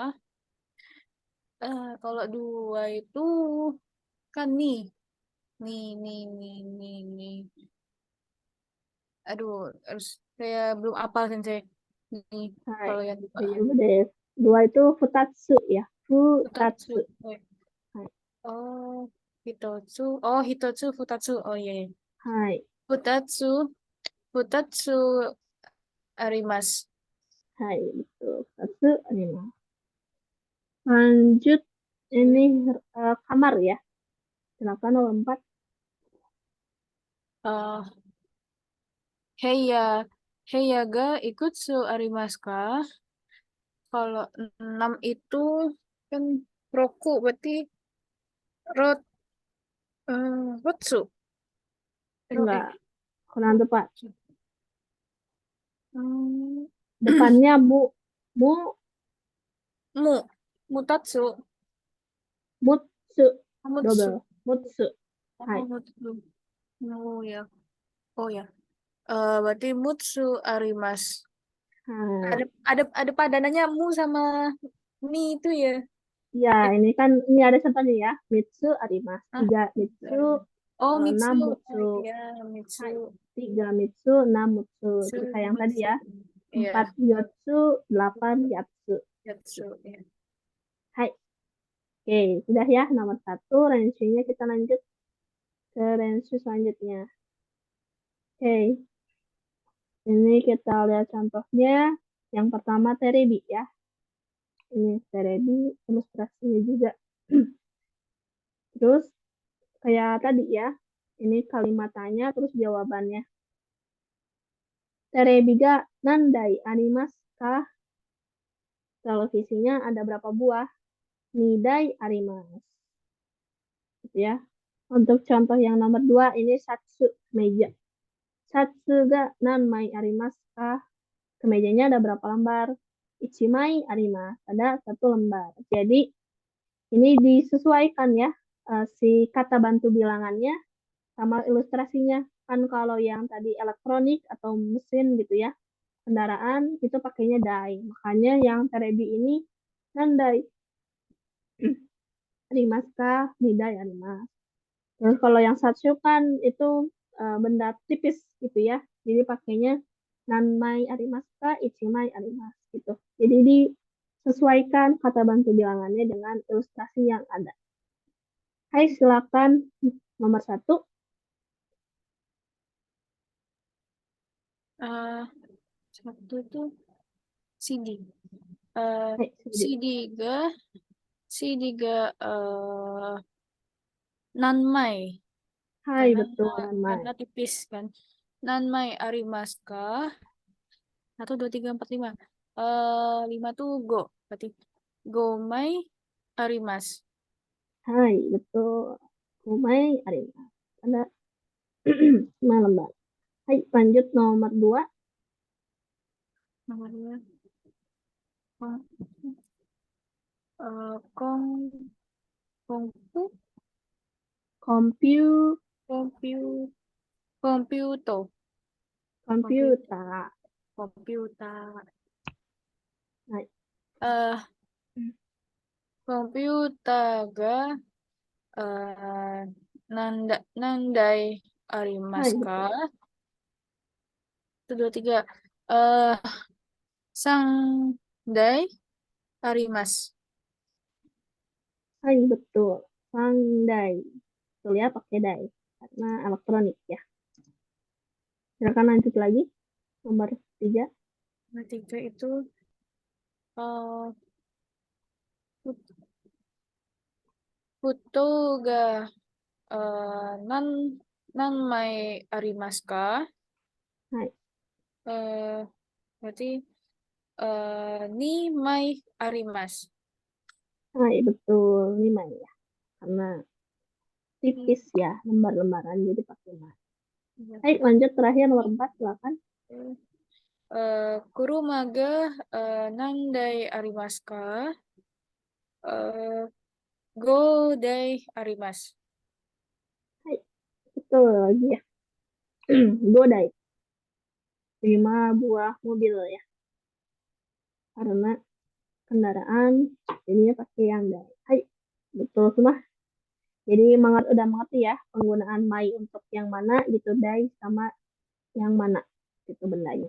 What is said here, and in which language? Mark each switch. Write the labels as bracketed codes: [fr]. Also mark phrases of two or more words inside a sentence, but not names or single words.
[id] Kalau 2 itu kan nih. Aduh, harus saya belum apal sensei. Nih, Hai, kalau yang 2. iya, 2 itu futatsu ya. Futatsu. Hai. Hai. [ja] Oh, Hitotsu, Futatsu. [id] Oh iya. Hai. [ja] Futatsu arimasu. [id] Hai, betul. [ja] Futatsu arimasu. [id] Lanjut, ini kamar ya. Silakan nomor 4. [ja] Heya ga ikutsu arimasu ka? [id] Kalau 6 itu kan roku berarti rotsu. Enggak, kurang tepat. Hmm, Depannya mutatsu. [ja] Mutsu. Double. Mutsu. Hai. [id] Mutsu. Oh ya. Berarti [ja] mutsu arimasu. [id] Hai. Ada padanannya mu sama ni itu ya. Ya, ini ada contohnya ya. [ja] Mitsu arimasu. [id] 3 mitsu. Oh, 6 Mitsu. mutsu. Ya, Mitsu. [ja] Hai. 3 mitsu, 6 mutsu. [id] Terus yang tadi ya. [ja] 4 yotsu, 8 yatsu. [id] Yatsu, ya. Hai. Oke, sudah ya nomor 1 range-nya, kita lanjut ke range selanjutnya. Oke, ini kita lihat contohnya. Yang pertama terebi ya. Ini terebi, ilustrasinya juga. Terus kayak tadi ya, ini kalimat tanya terus jawabannya. [ja] Terebi ga nandai arimasu ka? [id] Televisinya ada berapa buah? [ja] Nidai arimasu. [id] Gitu ya. Untuk contoh yang nomor 2 ini satsu, meja. [ja] Satsu ga nanmai arimasu ka? [id] Kemejanya ada berapa lembar? [ja] Ichimai arimasu, [id] ada 1 lembar. Jadi ini disesuaikan ya, si kata bantu bilangannya sama ilustrasinya. Kan kalau yang tadi elektronik atau mesin gitu ya, kendaraan itu pakainya dai. Makanya yang terebi ini nandai. [ja] Arimasu ka? Nidai arimasu. [id] Terus kalau yang satsu kan itu benda tipis gitu ya. Jadi pakainya [ja] nanmai arimasu ka, ichimai arimasu [id] gitu. Jadi disesuaikan kata bantu bilangannya dengan ilustrasi yang ada. Hai, silakan nomor 1. Eh, Satu itu CD. Eh, Hai, Sudi. [ja] CD ga nanmai. [id] Hai, betul, Nanmai. Karena tipis kan. [ja] Nanmai arimasu ka? 1, 2, 3, 4, 5. [id] 5 tuh go. Berarti [ja] gomai arimasu. [id] Hai, betul. [ja] Kumai arimasu. [id] Ada 5 lembar. Hai, lanjut nomor 2. Nomor 2. Kong, kong, kongpu, Kompiu, [ja] kompiu, kompiuto, [id] komputer. komputer. Hai. [ja] Eh, komputer ga nandai [id] Hai, [ja] arimasu ka? [id] betul. [ja] 1, 2, 3. Eh, Sandai arimasu. [id] Hai, betul. Pandai. Betul ya, pakai dai. Karena elektronik ya. Silakan lanjut lagi. Nomor 3. Nomor 3 itu eh put- [ja] puto ga nan nanmai arimasu ka? [id] Hai. Eh, Berarti [ja] ni mai arimasu. [id] Hai, betul. 5 ya. Karena tipis ya, lembar-lembaran. Jadi pakai mas. Iya. Hai, lanjut terakhir nomor 4. Silakan. [ja] Kuruma ga nandai arimasu ka? Eh, Godai arimasu. [id] Hai, betul lagi ya. Godai. 5 buah mobil ya. Karena kendaraan jadinya pakai yang dai. Hai, betul semua. Jadi udah mengerti ya penggunaan mai untuk yang mana gitu, dai sama yang mana gitu bendanya.